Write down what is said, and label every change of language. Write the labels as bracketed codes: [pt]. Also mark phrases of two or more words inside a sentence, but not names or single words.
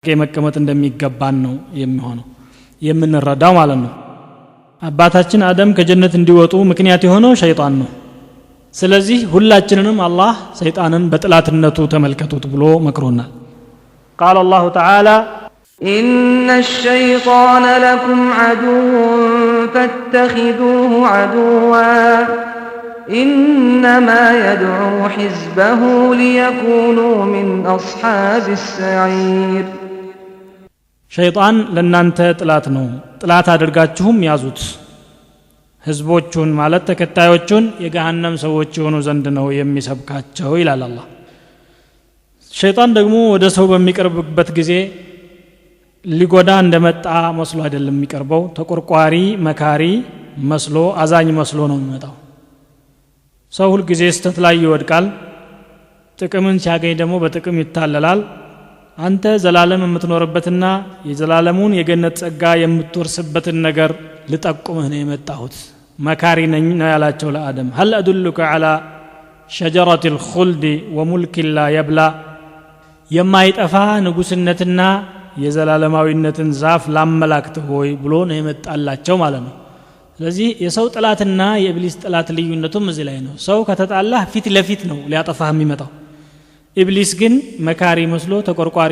[am] መቀመጥ እንደሚገባን ነው የሚሆነው የምንረዳው ማለት ነው። አባታችን አደም ከጀነት እንዲወጡ ምክንያት የሆነው ሸይጣን ነው። ስለዚህ ሁላችንንም አላህ ሰይጣንን በጥላትነቱ ተመልከቱት ብሎ መክሮናል። [ar] قال الله تعالى إن الشيطان لكم عدو فاتخذوه عدوا إنما يدعو حزبه ليكونوا من أصحاب السعير [am] ሸይጣን ለናንተ ጥላት ነው፣ ጥላት አድርጋችሁም ያዙት፣ ህዝቦቹን ማለት ተከታዮቹን የገሃነም ሰዎች የሆኑ ዘንድ ነው የሚሰብካቸው ይላል አላህ። ሸይጣን ደግሞ ወደ ሰው በሚቀርብበት ጊዜ ሊጎዳ እንደመጣ መስሎ አይደለም የሚቀርበው፣ ተቆርቋሪ መካሪ መስሎ አዛኝ መስሎ ነው የሚመጣው። ሰው ሁሉ ጊዜ ስተት ላይ ይወድቃል፣ ጥቅምን ሲያገኝ ደግሞ በጥቅም ይታለላል። አንተ ዘላለም የምትኖርበትና የዘላለሙን የገነት ጸጋ የምትወርስበትን ነገር ልጠቁምህ ነው የመጣሁት፣ መካሪ ነኝ ነው ያላቸው ለአደም። [ar] هل أدلك على شجرة الخلد وملك لا يبلى [am] የማይጠፋ ንጉስነትና የዘላለማዊነትን ዛፍ ላመላክትህ ሆይ ብሎ ነው የመጣላቸው ማለት ነው። ስለዚህ የሰው ጥላትና የኢብሊስ ጥላት ልዩነቱም እዚህ ላይ ነው። ሰው ከተጣላህ ፊት ለፊት ነው ሊያጠፋህ የሚመጣው። ኢብሊስ ግን መካሪ መስሎ ተቆርቋሪ